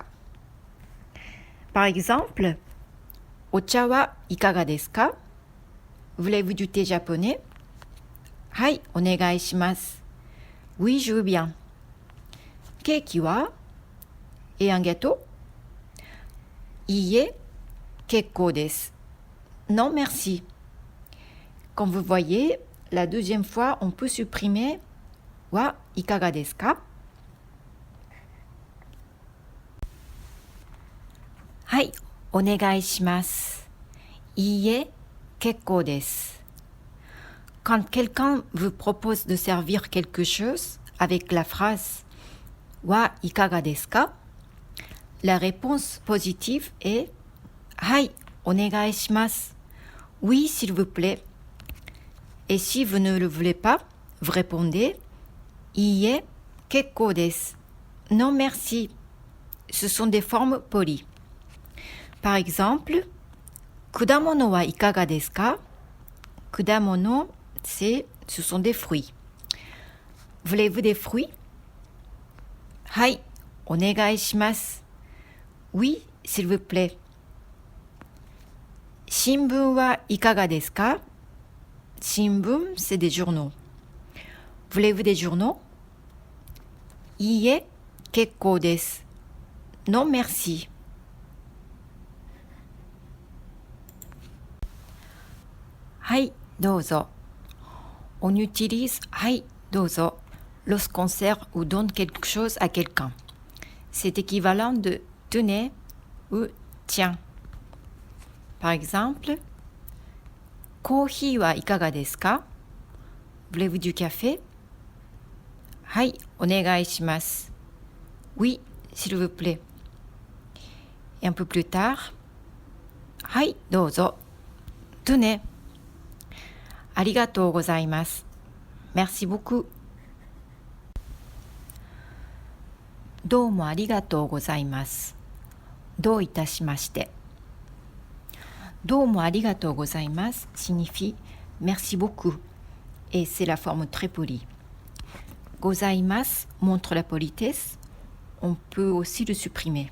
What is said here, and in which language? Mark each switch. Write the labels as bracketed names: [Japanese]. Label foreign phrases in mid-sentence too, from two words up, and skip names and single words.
[French] Par exemple, [Japanese] お茶はいかがですか? [French] Voulez-vous du thé japonais? [Japanese] はい、お願いします. [French] Oui, je veux bien. [Japanese] ケーキは? [French] et un gâteau? [Japanese] いいえ、結構です. [French] Non, merci. Comme vous voyez, la deuxième fois, on peut supprimer [Japanese] はいかがですか? はい、お願いします. いいえ、結構です. [French] Quand quelqu'un vous propose de servir quelque chose avec la phrase [Japanese] はいかがですか? [French] La réponse positive est [Japanese] はい、お願いします. [French] Oui, s'il vous plaît. Et si vous ne le voulez pas, vous répondez [Japanese] いいえ、結構です. [French] Non, merci. Ce sont des formes polies. Par exemple, [Japanese] 果物はいかがですか? Kudamono, [French] ce sont des fruits. Voulez-vous des fruits? [Japanese] はい、お願いします. [French] Oui, s'il vous plaît. [Japanese] 新聞はいかがですか? Shinbun, [French] c'est des journaux. Voulez-vous des journaux? [Japanese] いいえ、結構です. [French] Non, merci. [Japanese] はい、どうぞ. [French] On utilise [Japanese] はい、どうぞ [French] lorsqu'on sert ou donne quelque chose à quelqu'un. C'est équivalent de tenez ou tiens. Par exemple, [Japanese] コーヒーはいかがですか? [French] Voulez-vous du café? [Japanese] はい、お願いします. [French] Oui, s'il vous plaît. Et un peu plus tard, [Japanese] はい、どうぞ. [French] Tenez. [Japanese] ありがとうございます. [French] Merci beaucoup. [Japanese] どうもありがとうございます. どういたしまして. どうもありがとうございます [French] signifie merci beaucoup et c'est la forme très polie. Gozaimasu montre la politesse, on peut aussi le supprimer.